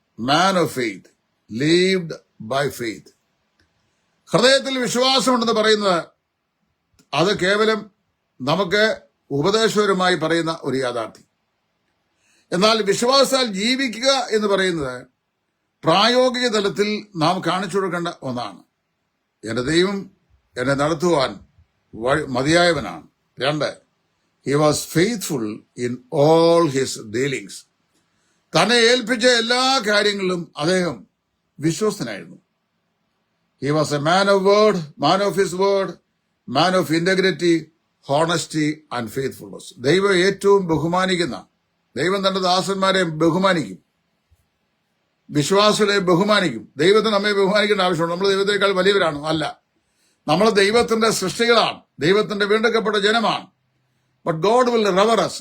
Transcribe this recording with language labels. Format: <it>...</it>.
<en>Man of faith, lived by faith.</en> <ml>ഹൃദയത്തിൽ വിശ്വാസമുണ്ടെന്ന് പറയുന്നത് അത് കേവലം നമുക്ക് ഉപദേശപരമായി പറയുന്ന ഒരു യാഥാർത്ഥ്യം. എന്നാൽ വിശ്വാസത്താൽ ജീവിക്കുക എന്ന് പറയുന്നത് പ്രായോഗിക തലത്തിൽ നാം കാണിച്ചു കൊടുക്കേണ്ട ഒന്നാണ്. എന്റെ ദൈവം എന്നെ നടത്തുവാൻ മതിയായവനാണ്.</ml> <en>2, he was faithful in all his dealings.</en> <ml>തന്നെ ഏൽപ്പിച്ച എല്ലാ കാര്യങ്ങളിലും അദ്ദേഹം വിശ്വസ്തനായിരുന്നു.</ml> <en>He was a man of word, man of his word, man of integrity, honesty and faithfulness.</en> <ml>ദൈവം ഏറ്റവും ബഹുമാനിക്കുന്ന, ദൈവം തന്റെ ദാസന്മാരെ ബഹുമാനിക്കും, വിശ്വാസികളെ ബഹുമാനിക്കും. ദൈവത്തിന് നമ്മെ ബഹുമാനിക്കേണ്ട ആവശ്യമുണ്ട്. നമ്മൾ ദൈവത്തെക്കാൾ വലിയവരാണോ? അല്ല. നമ്മൾ ദൈവത്തിന്റെ സൃഷ്ടികളാണ്, ദൈവത്തിന്റെ വീണ്ടെടുക്കപ്പെട്ട ജനമാണ്.</ml> <en>But God will revere us.</en>